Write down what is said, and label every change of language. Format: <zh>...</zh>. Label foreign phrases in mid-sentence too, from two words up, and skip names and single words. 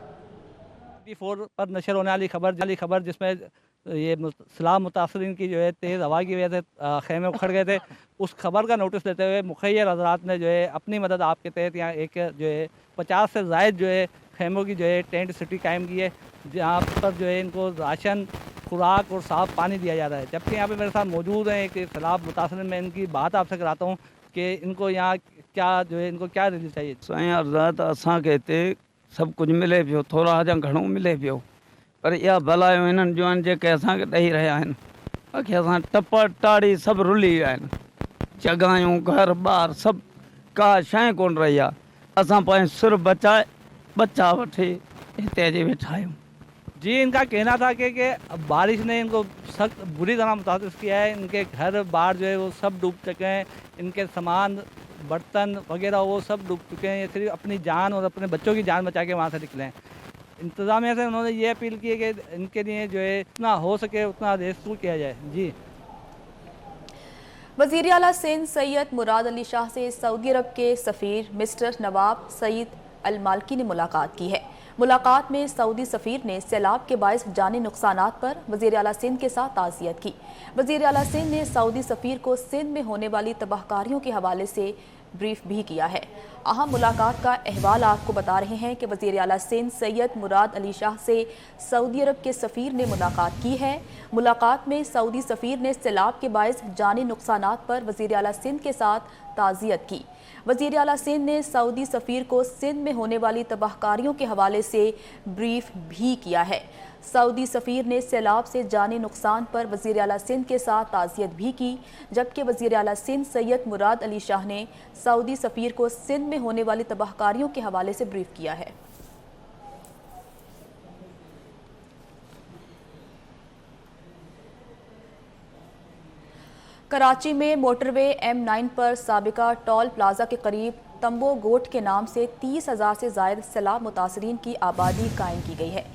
<ur>24 پر نشر ہونے والی خبر جس میں یہ سیلاب متاثرین کی جو ہے تیز ہوا کی وجہ سے خیمے اکھڑ گئے تھے، اس خبر کا نوٹس لیتے ہوئے مخیر حضرات نے جو ہے اپنی مدد آپ کے تحت یہاں ایک جو ہے 50 سے زائد جو ہے خیموں کی جو ہے</ur> <en>tent city</en> <ur>قائم کی ہے، جہاں پر جو ہے ان کو راشن، خوراک اور صاف پانی دیا جا رہا ہے۔ جبکہ یہاں پہ میرے ساتھ موجود ہیں ایک سیلاب متاثرین، میں ان کی بات آپ سے کراتا ہوں کہ ان کو یہاں کیا جو ہے ان کو کیا ریلیف چاہیے؟</ur> <sd>سائیں حضرات اساں</sd> <ur>کہتے سب کچھ</ur> <sd>ملے پیو، تھوڑا جا گھणو ملے پیو، پر یہ بھلایو انہن جو ان جے کے اساں کے ॾेई रहिया आहिनि आखिर असां टप टाड़ी सब रुली विया आहिनि, जॻहियूं घर बार सब का शइ कोन रही आहे। असां पंहिंजो सुर बचाए बचा वठी हिते अची वेठा आहियूं।</sd> <ur>जी, ان کا کہنا تھا کہ بارش نے ان کو سخت بری طرح متاثر کیا ہے. ان کے گھر بار جو ہے وہ سب ڈوب چکے ہیں، ان کے سامان برتن وغیرہ وہ سب ڈوب چکے ہیں. یہ صرف اپنی جان اور اپنے بچوں کی جان بچا کے وہاں سے نکلے ہیں۔ انتظامیہ سے انہوں نے یہ اپیل کی ہے کہ ان کے لیے جو ہے اتنا ہو سکے اتنا ریسکیو کیا جائے. जी, وزیر اعلیٰ سندھ سید مراد علی شاہ سے سعودی عرب کے سفیر مسٹر نواب سعید المالکی نے ملاقات کی ہے. ملاقات میں سعودی سفیر نے سیلاب کے باعث جانی نقصانات پر وزیر اعلیٰ سندھ کے ساتھ تعزیت کی. وزیر اعلیٰ سندھ نے سعودی سفیر کو سندھ میں ہونے والی تباہ کاریوں کے حوالے سے بریف بھی کیا ہے. اہم ملاقات کا احوال آپ کو بتا رہے ہیں کہ وزیر اعلیٰ سندھ سید مراد علی شاہ سے سعودی عرب کے سفیر نے ملاقات کی ہے. ملاقات میں سعودی سفیر نے سیلاب کے باعث جانی نقصانات پر وزیر اعلیٰ سندھ کے ساتھ تعزیت کی. وزیر اعلیٰ سندھ نے سعودی سفیر کو سندھ میں ہونے والی تباہ کاریوں کے حوالے سے بریف بھی کیا ہے. سعودی سفیر نے سیلاب سے جانی نقصان پر وزیر اعلیٰ سندھ کے ساتھ تعزیت بھی کی، جبکہ وزیر اعلیٰ سندھ سید مراد علی شاہ نے سعودی سفیر کو سندھ میں ہونے والی تباہ کاریوں کے حوالے سے بریف کیا ہے. کراچی میں موٹروے M9 پر سابقہ ٹول پلازہ کے قریب تمبو گوٹھ کے نام سے 30,000 سے زائد سیلاب متاثرین کی آبادی قائم کی گئی ہے.</ur>